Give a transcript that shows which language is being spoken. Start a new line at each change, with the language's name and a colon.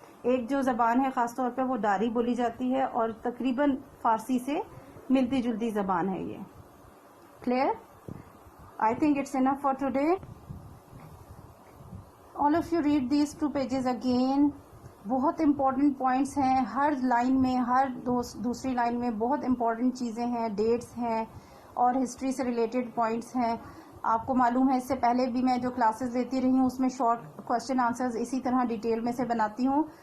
Urdu: ایک جو زبان ہے خاص طور پہ وہ داری بولی جاتی ہے اور تقریباً فارسی سے ملتی جلتی زبان ہے یہ.
English: Clear? I think it's enough for today. All of you read these 2 pages again.
Urdu: بہت امپورٹنٹ پوائنٹس ہیں ہر لائن میں, ہر دوسری لائن میں بہت امپورٹنٹ چیزیں ہیں, ڈیٹس ہیں اور ہسٹری سے ریلیٹڈ پوائنٹس ہیں. آپ کو معلوم ہے اس سے پہلے بھی میں جو کلاسز دیتی رہی ہوں اس میں شارٹ کوشچن آنسرز اسی طرح ڈیٹیل میں سے بناتی ہوں.